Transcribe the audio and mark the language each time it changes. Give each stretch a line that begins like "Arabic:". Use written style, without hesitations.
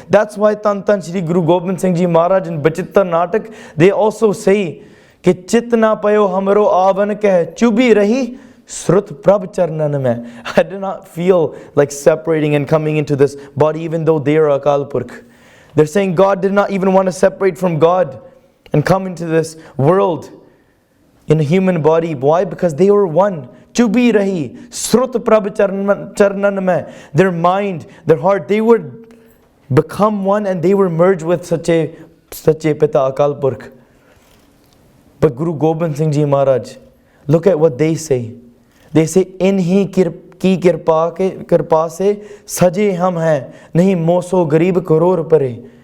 English: That's why Tan Shri Guru Gobind Singh Ji Maharaj in Bachittar Natak, they also say,
Braj: कि चित ना पयो हमरो आवन कह चुभी रही श्रुत प्रभ चरणन में.
English: I did not feel like separating and coming into this body, even though they are Akal Purkh. They're saying God did not even want to separate from God and come into this world in a human body. Why? Because they were one.
Braj: चुभी रही श्रुत प्रभ चरणन में.
English: Their mind, their heart, they would become one and they were merged with Sache Pita Akal Purkh. But Guru Gobind Singh Ji Maharaj, look at what they say. They say,
Braj: इन्हीं की कृपा से सजे हम हैं, नहीं मोसो गरीब करोड़ परे.